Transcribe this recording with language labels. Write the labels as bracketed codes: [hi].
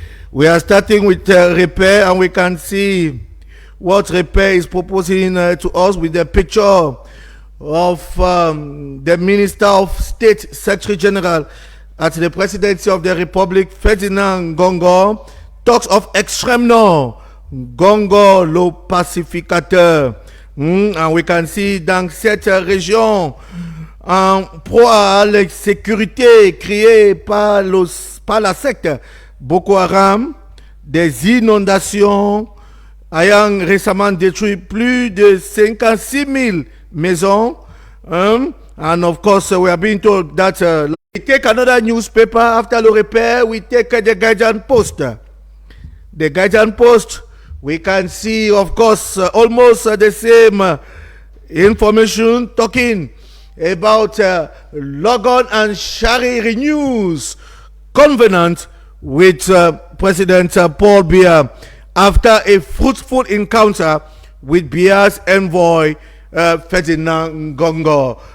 [en] We are starting with Repair, and we can see what Repair is proposing to us with the picture of the Minister of State, Secretary General at the Presidency of the Republic, Ferdinand Gongo. Talks of [fr] extrême nord, Gongo le pacificateur. [en] And we can see [fr] dans cette région, en proie à l'insécurité créée par la secte Boko Haram, des inondations ayant récemment détruit plus de 56 000 maisons. [en] And of course, we are being told that we take another newspaper after Le Repair, we take the Guardian Post. The Guardian Post, we can see, of course, almost the same information talking about Logan and Shari renews covenant with President Paul Biya after a fruitful encounter with Biya's envoy, Ferdinand Gongo.